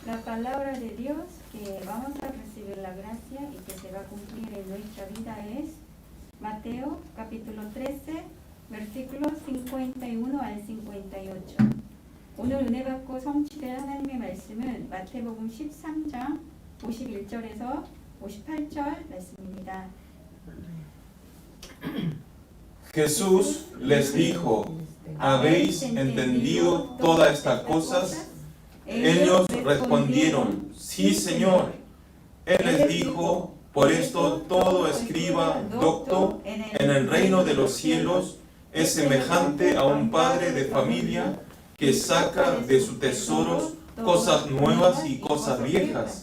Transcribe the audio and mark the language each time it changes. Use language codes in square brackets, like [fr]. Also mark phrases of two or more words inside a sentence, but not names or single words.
[es] La palabra de Dios que vamos a recibir la gracia y que se va a cumplir en nuestra vida es Mateo capítulo 13, versículos 51 al 58. [ko] 오늘 은혜 받고 성취될 하나님의 말씀은 마태복음 13장 51절에서 58절 말씀입니다. [es] Jesús les dijo, ¿habéis entendido todas estas cosas? Ellos respondieron, sí, Señor. Él les dijo, por esto todo escriba, docto, en el reino de los cielos es semejante a un padre de familia que saca de sus tesoros cosas nuevas y cosas viejas.